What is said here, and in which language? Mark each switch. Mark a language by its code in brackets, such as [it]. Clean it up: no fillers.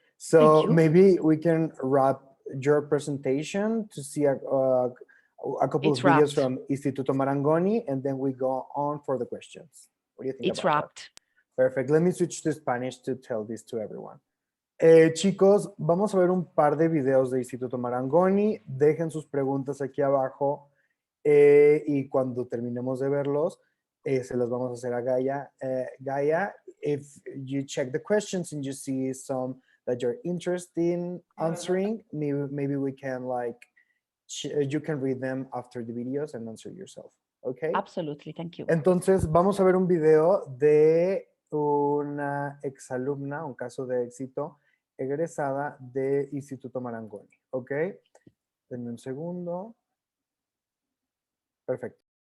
[en] So maybe we can wrap your presentation to see a couple of videos from Istituto Marangoni, and then we go on for the questions. What do you think about wrapped. That? Perfect. Let me switch to Spanish to tell this to everyone. [es] Chicos, vamos a ver un par de videos de Instituto Marangoni. Dejen sus preguntas aquí abajo y cuando terminemos de verlos, se los vamos a hacer a Gaia. [en] Gaia, if you check the questions and you see some that you're interested in answering, maybe we can you can read them after the videos and answer yourself. Okay? Absolutely, thank you. [es] Entonces, vamos a ver un video de una exalumna, un caso de éxito egresada de Instituto Marangoni, ¿ok? Denme un segundo. Perfecto.